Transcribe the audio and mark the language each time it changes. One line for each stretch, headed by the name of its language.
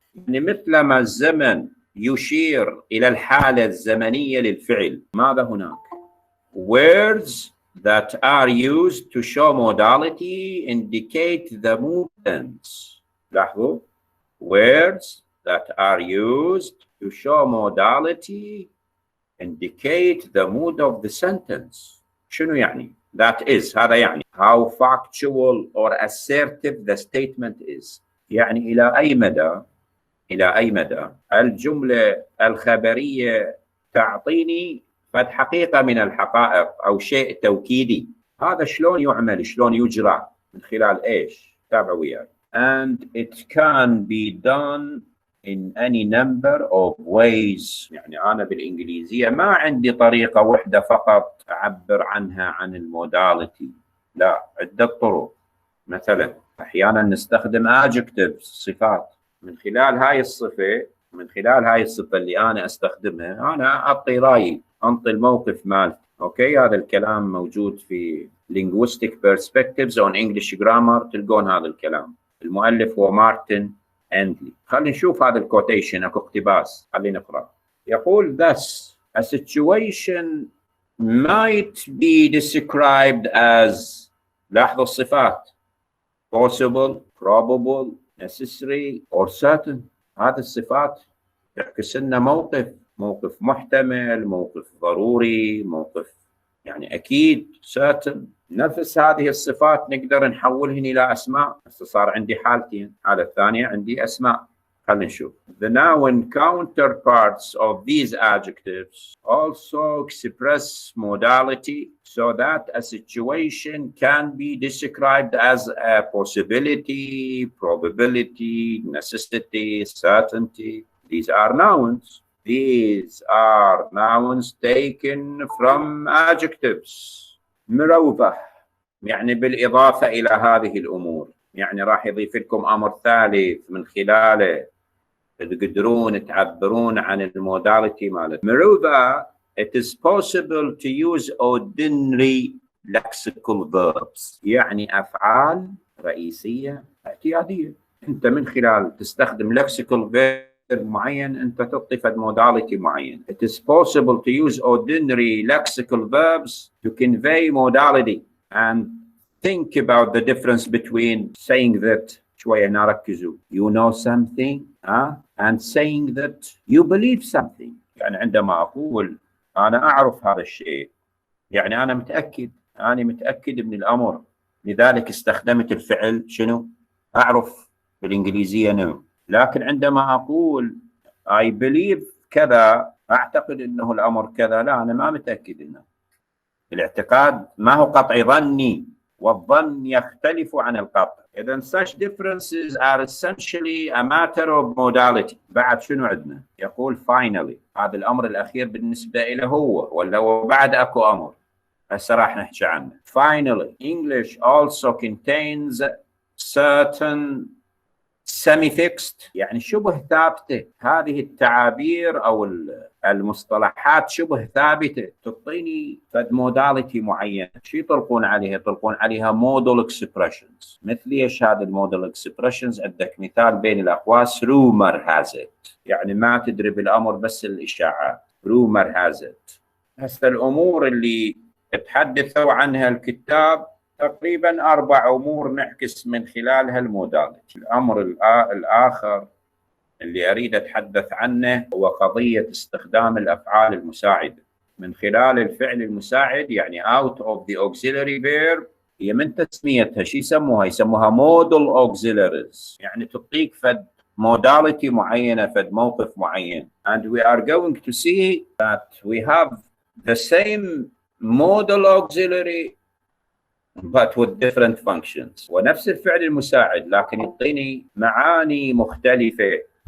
Arabic: يعني مثلما الزمن يشير إلى الحالة الزمنية للفعل، ماذا هناك؟
English: Words that are used to show modality indicate the mood tense.
Arabic: لاحظوا،
English: words that are used to show modality indicate the mood of the sentence.
Arabic: شنو يعني؟
English: That is،
Arabic: هذا يعني
English: how factual or assertive the statement is.
Arabic: يعني إلى أي مدى الجملة الخبرية تعطيني فد حقيقة من الحقائق أو شيء توكيدي. هذا شلون يعمل، شلون يجرى، من خلال إيش؟ تابعوا وياي.
English: And it can be done in any number of ways.
Arabic: يعني أنا بالإنجليزية ما عندي طريقة واحدة فقط أعبر عنها عن الموداليتي، لا، عدة طرق. مثلا أحيانا نستخدم adjectives، صفات. من خلال هاي الصفة اللي أنا أستخدمها أنا أعطي رأيي، أنطي الموقف مالتي. أوكي، هذا الكلام موجود في linguistic perspectives on English grammar، تلقون هذا الكلام. المؤلف هو مارتن أندلي. خلينا نشوف هذا الكوتيشن، اكو اقتباس، خلينا نقرأ. يقول
English: thus a situation might be described as،
Arabic: لاحظوا الصفات،
English: possible, probable, necessary or certain.
Arabic: هذه الصفات تعكس لنا موقف محتمل، موقف ضروري، موقف يعني أكيد certain. نفس هذه الصفات نقدر نحولهن إلى أسماء. صار عندي حالتين، الحالة الثانية عندي أسماء. خلينا نشوف.
English: The noun counterparts of these adjectives also express modality so that a situation can be described as a possibility, probability, necessity, certainty. These are nouns. These are nouns taken from adjectives.
Arabic: مروضة يعني بالإضافة إلى هذه الأمور، يعني راح يضيف لكم أمر ثالث من خلاله تقدرون تعبرون عن الموداليتي مالت مروضة.
English: It is possible to use ordinary lexical verbs،
Arabic: يعني أفعال رئيسية اعتيادية. أنت من خلال تستخدم lexical verb معين أنت تعطي فد modality معين.
English: It is possible to use ordinary lexical verbs to convey modality and think about the difference between saying that
Arabic: شوية هنا ركزوا
English: you know something and saying that you believe something.
Arabic: يعني عندما أقول أنا أعرف هذا الشيء يعني أنا متأكد من الأمر، لذلك استخدمت الفعل شنو؟ أعرف بالإنجليزية no. لكن عندما أقول
English: I believe
Arabic: كذا أعتقد أنه الأمر كذا، لا أنا ما متأكد منه. الاعتقاد ما هو قطعي ظني، والظن يختلف عن القطع.
English: إذن such differences are essentially a matter of modality.
Arabic: بعد شنو عندنا؟ يقول finally، هذا الأمر الأخير بالنسبة إلى هو ولا هو بعد أكو أمر؟ هسه راح نحكي عنه.
English: Finally, English also contains certain semi-fixed
Arabic: يعني شبه ثابتة. هذه التعابير أو المصطلحات شبه ثابتة تعطيني فد modality معين. شو يطلقون عليها؟ يطلقون عليها modal expressions. مثل ايش هذا المودال expressions؟ عندك مثال بين الأقواس
English: rumor has it،
Arabic: يعني ما تدري بالأمر بس الإشاعات.
English: rumor has it.
Arabic: هسه الأمور اللي تحدثوا عنها الكتاب تقريبا 4 أمور نعكس من خلالها الموداليتي. الأمر الآخر اللي أريد أتحدث عنه هو قضية استخدام الأفعال المساعدة من خلال الفعل المساعد، يعني
English: out of the auxiliary verb.
Arabic: هي من تسميتها شو يسموها؟ يسموها modal auxiliaries، يعني تعطيك فد modality معينة، فد موقف معين.
English: And we are going to see that we have the same modal auxiliary but with different functions.
Arabic: ونفس الفعل المساعد لكن يعطيني معاني مختلفة.